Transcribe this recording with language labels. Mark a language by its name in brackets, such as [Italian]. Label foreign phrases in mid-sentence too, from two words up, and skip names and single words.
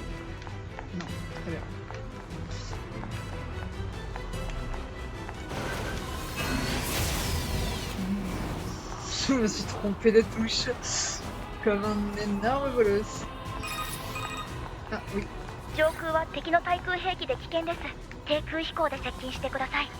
[French] Non, très bien. Je me suis trompé de touche. Comme un énorme bolos. Ah oui. [Japanese] 上空は敵の対空兵器で危険です。低空飛行で接近してください。